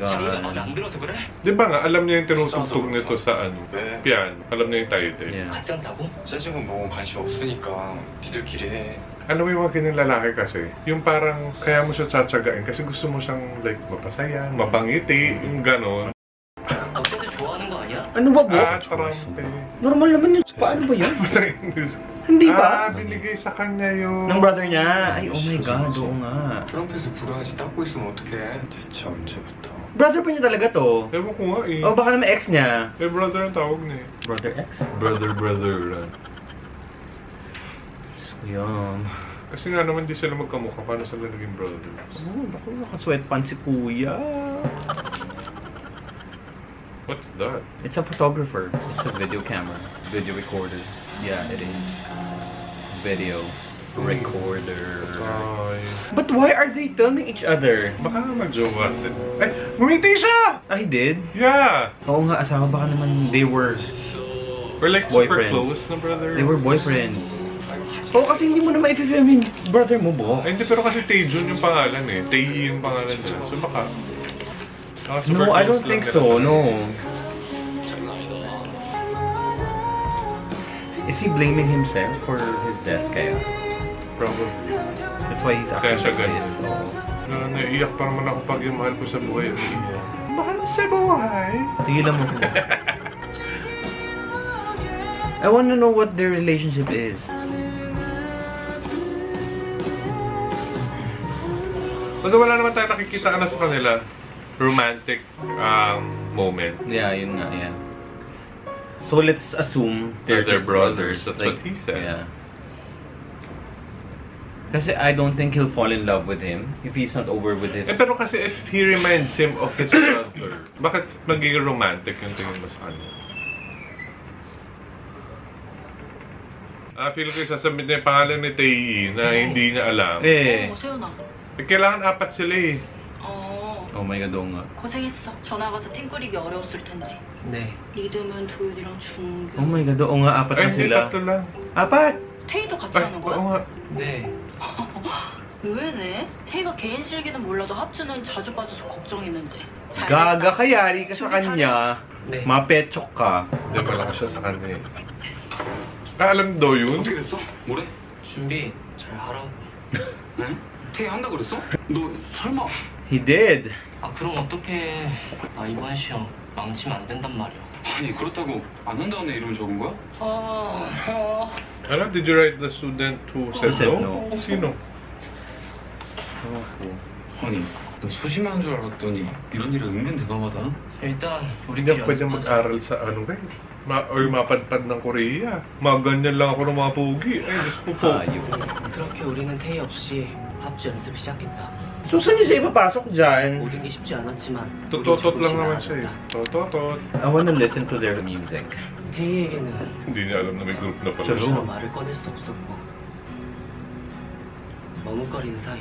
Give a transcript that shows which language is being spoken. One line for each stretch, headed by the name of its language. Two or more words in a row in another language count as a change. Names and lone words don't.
Korean: 자기가 마음에
English: God.
Korean: 안 들어서 그래?
Filipino: Di ba nga, alam niya yung tinutugtog nito sa
Korean: 왜?
Filipino: piano. Alam niya yung title.
English: Yeah.
Korean: 같이 한다고? 재즈는 뭐 관심 없으니까 니들끼리 해.
Filipino: Alam mo yung mga ganyan lalaki kasi, yung parang kaya mo siya tsatsagain kasi gusto mo siyang like mapasaya, mapangiti, yung ganon.
Korean: 너 재즈 좋아하는 거 아니야?
Filipino: Ano ba, Bo? Trampe. Normal naman yun. Paano ba yun? Hindi ba? Binigay sa kanya yung... Ng brother niya. Ay,
English: oh my God.
Filipino: Oo nga.
Korean: 트럼펫을 불어야지 닦고 있으면 어떡해? 대체 언제부터?
Filipino: Brother pa niya talaga to. Ewan ko nga eh. O baka naman ex niya. Eh, brother ang tawag niya eh. Brother ex? Brother. Yum. Kasi nga naman di sila magkamukha. Paano sila naging brothers? Oh, naku, naka-sweatpants si Kuya.
English: What's that? It's a photographer. It's a video camera. Video recorder. Yeah, it is. Video recorder. Ay. But why are they filming each other?
Filipino: Baka mag-jowa sila. Ay! Ngumiti siya!
English: Ah, he did? Yeah!
Filipino: Oo nga, asawa baka naman
English: they were We're like super Boyfriends.
Filipino: close na brother.
English: they were boyfriends.
Filipino: Oo, kasi hindi mo na ma-film yung brother mo, Bo. Ay, hindi, pero kasi Taejun yung pangalan eh. Tae yung pangalan niya. So baka...
English: super No, I close don't
Filipino: lang
English: think
Filipino: nila.
English: so, no. Is he blaming himself for his death kaya? Probably. That's why he's
Filipino: Kaya
English: acting
Filipino: siya
English: like
Filipino: ganyan.
English: this. Oo.
Filipino: Naiiyak pa naman ako pag yung mahal ko sa buhay. Mahal sa buhay? Tigilan mo ko.
English: I wanna know what their relationship is.
Filipino: Although wala naman tayo nakikita na sa kanila
English: romantic moment.
Filipino: Yeah, yun nga,
English: yeah. So let's assume They're just brothers. That's what he said. Yeah. Kasi I don't think he'll fall in love with him if he's not over with his...
Filipino: Pero kasi
English: if he reminds him of his brother,
Filipino: bakit magiging romantic yung tingin mo sa kanya? Feel ko sasabihin niya yung pangalan ni Tae na hindi niya alam. Eh.
Korean: 세연아.
Filipino: Kailangan apat sila eh.
English: Oh my God,
Filipino: oo nga.
Korean: 고생했어. 전화 가서 팀 꾸리기 어려웠을 텐데. 네. 리듬은 도윤이랑 준규.
English: Oh my God,
Filipino: oo nga, apat Ay, na hindi, sila. tatlo lang. Apat!
Korean: 태희도 같이
Filipino: Ay,
Korean: 하는
Filipino: oo
Korean: 거야?
Filipino: nga.
Korean: 네. 의외네. 태희가 개인 실기는 몰라도 합주는 자주 빠져서 걱정했는데. 잘
Filipino: Gaga
Korean: 됐다.
Filipino: ka, yari ka sa kanya.
Korean: 네.
Filipino: Mapechok ka. Hindi, malakas siya sa kanya eh. Alam do yun?
Korean: 어떻게 됐어? 뭐래? 준비 잘 하라고. 네? 태희 한다 그랬어? 너 설마?
English: He did.
Korean: 아 그럼 어떡해. 나 이번 시험 망치면 안 된단 말이야. 아니 그렇다고 안 한다는 이름을 적은 거야?
Filipino: Ano,
English: did you write the student who said said no? no.
Filipino: Sino?
Korean: 아니 너 소심한 줄 알았더니 이런 일은 은근 대담하다. 일단
Filipino: Hindi
Korean: 우리끼리
Filipino: ako pwede
Korean: 연습하자.
Filipino: mag-aral sa ano guys. Or mapadpad ng Korea. Mga ganyan lang ako ng mga pogi. Ay, Diyos ko po. Ayun.
Korean: 그렇게 우리는 태희 없이 합주 연습 시작했다.
Filipino: So, saan niyo siya ipapasok dyan?
Korean: 모든 게 쉽지 않았지만 우리
Filipino: Tototot lang
Korean: 조금씩
Filipino: naman siya eh.
Korean: 나아졌다. Tototot.
English: I wanna listen to their music.
Korean: 태희에게는
Filipino: Hindi niya alam na may group na pala
English: Sure.
Filipino: siya.
Korean: 스스로 말을 꺼낼 수 없었고 머뭇거리는 사이